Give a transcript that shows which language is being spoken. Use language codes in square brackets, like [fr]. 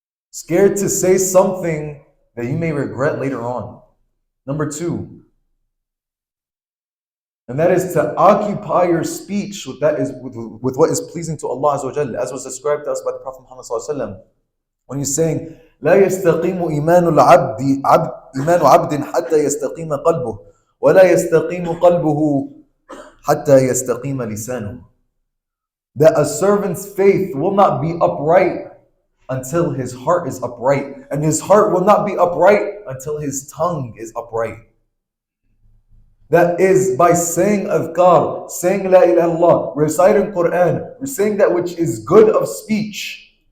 [en] Scared to say something that you may regret later on. Number two, and that is to occupy your speech with with what is pleasing to Allah Azza wa Jalla, as was described to us by the Prophet Muhammad Sallallahu Alaihi Wasallam. When he's saying, [ar] لا يستقيم إيمان عبد حتى يستقيم قلبه ولا يستقيم قلبه حتى يستقيم لسانه. [en] That a servant's faith will not be upright until his heart is upright, and his heart will not be upright until his tongue is upright. That is by saying adhkar, saying la ilaha illallah, reciting Quran, saying that which is good of speech.